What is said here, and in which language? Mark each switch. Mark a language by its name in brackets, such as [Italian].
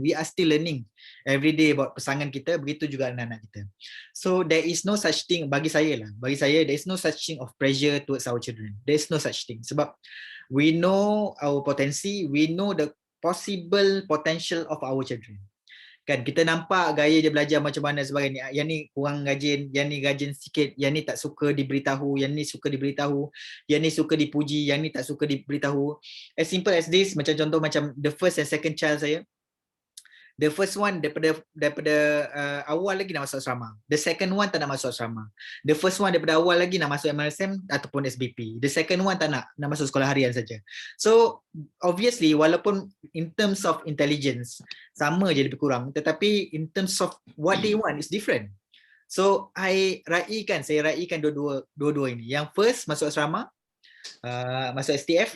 [English] We are still learning every day about [Malay] pasangan kita, begitu juga anak-anak kita. [English] So there is no such thing, [Malay] bagi saya [English] there is no such thing of pressure towards our children. There is no such thing, sebab we know our potensi, we know the possible potential of our children. [Malay] Kan, kita nampak gaya dia belajar macam mana sebagainya. Yang ni kurang rajin, yang ni rajin sikit, yang ni tak suka diberitahu, yang ni suka diberitahu, yang ni suka dipuji, yang ni tak suka diberitahu. [English] As simple as this, [Malay] macam contoh macam [English] the first and second child saya. The first one [Malay] daripada awal lagi nak masuk asrama. [English] The second one [Malay] tak nak masuk asrama. [English] The first one [Malay] daripada awal lagi nak masuk MRSM ataupun SBP. [English] The second one [Malay] tak nak masuk sekolah harian saja. [English] So obviously [Malay] walaupun [English] in terms of intelligence [Malay] sama je lebih kurang, tetapi [English] in terms of what they want is different. [Malay] So saya raikan dua-dua ini. Yang first masuk asrama, masuk STF.